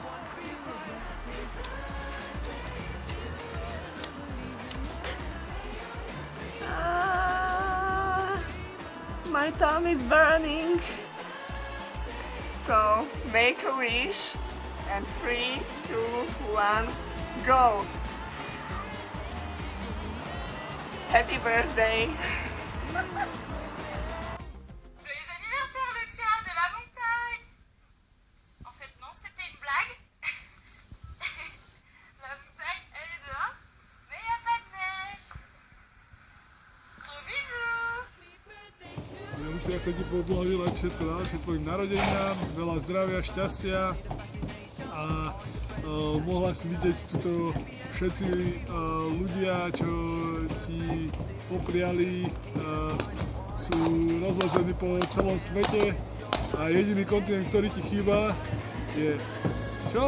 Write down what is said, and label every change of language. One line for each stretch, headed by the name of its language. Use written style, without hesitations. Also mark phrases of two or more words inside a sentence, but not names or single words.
English: My tongue is burning. So make a wish and 3, 2, 1, go! Happy birthday!
French: Joyeux anniversaire le tien de la montagne! En fait non, c'était une blague. La montagne elle est dehors, mais y a pas de neige. Gros bisous!
Slovak: Lucia, chcem ti poblahoželať všetko najlepšie tvojim narodeninám, veľa zdravia, šťastia a mohla si vidieť tuto všetci ľudia, čo ti popriali, sú rozložení po celom svete a jediný kontinent, ktorý ti chýba je čo?